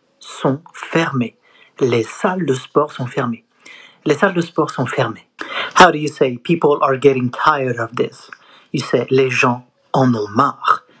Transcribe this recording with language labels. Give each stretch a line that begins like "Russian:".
French: Sont fermées. Les salles de sport sont fermées. Les salles de sport sont fermées.
English: How do you say people are getting tired of this? You say
French: les gens en ont marre.